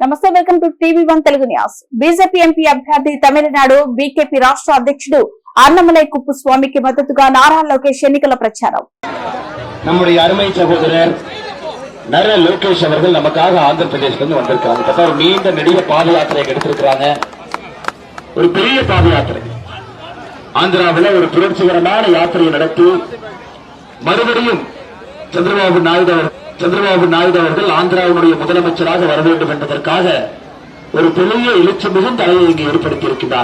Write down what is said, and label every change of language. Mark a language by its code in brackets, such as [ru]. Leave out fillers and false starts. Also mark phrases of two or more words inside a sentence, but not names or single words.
[en] Welcome to TV1 Telugu News. [te] బీజేపీ ఎంపీ అభ్యర్థి తమిళనాడు బీకేపీ రాష్ట్ర అధ్యక్షుడు అన్నమలై కుప్పస్వామికి మద్దతుగా నారా లోకేష్ ఎన్నికల ప్రచారం. [ta] நம்முடைய அருமை சகோதரர் நர லோகேஷ் அவர்கள் நமக்காக ஆந்திர பிரதேசத்துல வந்திருக்காங்க. ஒரு நீண்ட நெடிய பாத யாத்திரை எடுத்திருக்கிறாங்க. ஒரு பெரிய பாத யாத்திரை ஆந்திராவில் ஒரு புரட்சிகரமான யாத்திரையை நடத்தி மறுபடியும் சந்திரபாபு நாயுடு அவர்கள் ஆந்திராவுடைய முதலமைச்சராக வர வேண்டும் என்பதற்காக ஒரு பெரிய எழுச்சி மிகுந்த அலையை இங்கு ஏற்படுத்தியிருக்கிறார்.